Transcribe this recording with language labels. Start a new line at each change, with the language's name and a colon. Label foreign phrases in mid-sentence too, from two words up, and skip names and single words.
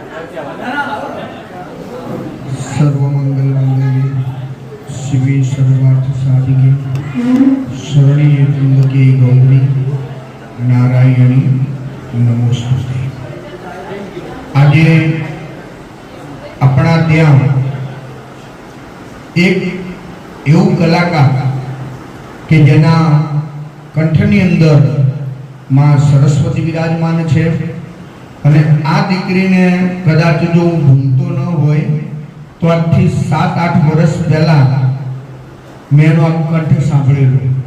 Sanskrit: सर्वमंगलमंगले शिवे सर्वार्थ साधिके शरण्ये त्र्यंबके गौरी नारायणी नमोस्तुते।
Gujarati: આજે આપણા ત્યાં એક એવું કલાકાર કે જેના કંઠની અંદર માં સરસ્વતી વિરાજમાન છે અને આ દીકરીને કદાચ જો હું ભૂલતો ન હોય તો આજથી 7-8 વર્ષ પહેલા મેં એનો આ કંઠ સાંભળેલો